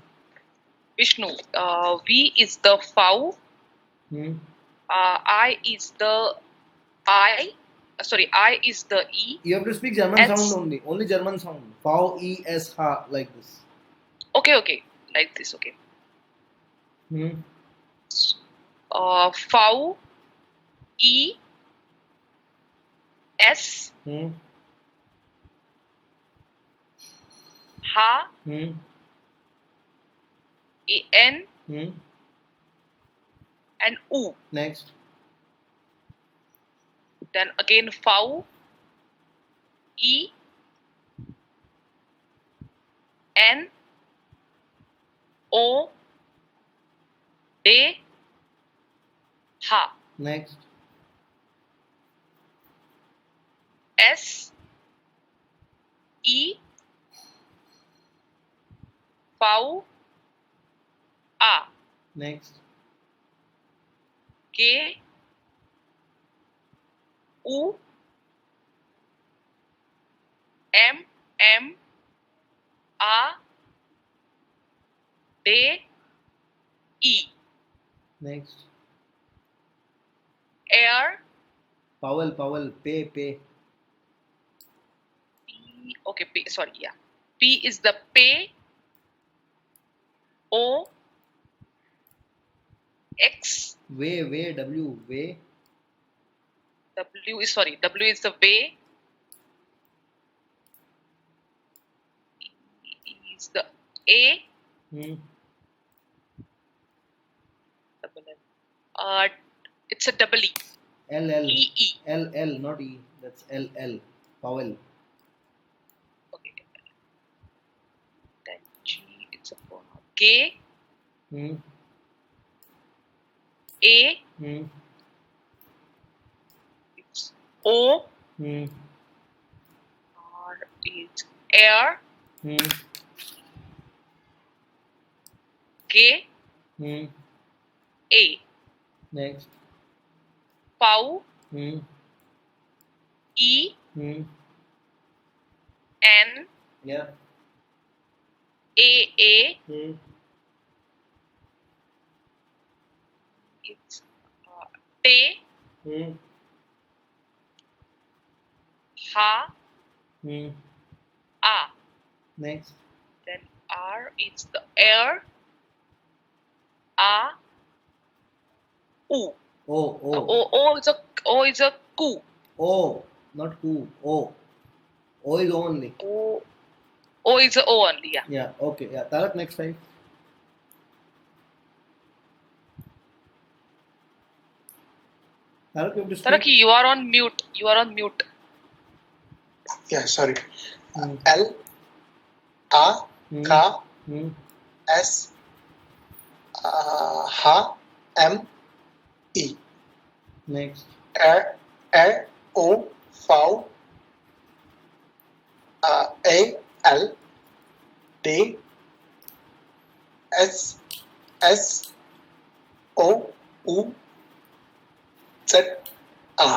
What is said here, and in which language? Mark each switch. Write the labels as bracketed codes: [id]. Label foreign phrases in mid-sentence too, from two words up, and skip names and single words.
[en] Vishnu. V is the foul. Hmm. I is the I. Sorry, I is the E. You have to speak German S. sound only. Only German sound. V, E, S, H, like this. Okay. Like this. Okay. Hmm. Fau, E, S, Hmm. Ha, Hmm. N, Hmm. and U. Next. Then again Fau, E, N, O, De, Ha. Next. S, E, Fau, A. Next. G, U, M, A, D, E. Next. Air, Powell. Powell. Pay. Pay. P, okay, P, sorry, yeah. P is the pay, O, X, Way. Way. W. Way. W is, sorry, W is the way, E is the A, Hmm. double L. It's a double E, L. L. E, E. L. L. Not E. That's L. L. Powell. Okay, then G, it's a pronoun. K, Hmm. A, Hmm. it's O, Hmm. R is air, Hmm. K, Hmm. A. Next. Pau, Hmm. E, Hmm. N, Yeah. A, Hmm. it's Te, Hmm. Ha, Hmm. A. Next. Then R is the air, A, U. O. O. O is a ku. O. Not who. O. O is only. O is a O only, yeah. Yeah. Okay. Yeah. Tarak, next time. Tarak, you have to speak. Taraki, you are on mute. You are on mute. Yeah, sorry. Hmm. L, A, Hmm. K, Hmm. S, H, M, E. Next. R, O, V, A, L, D, S, O, U, Z, A.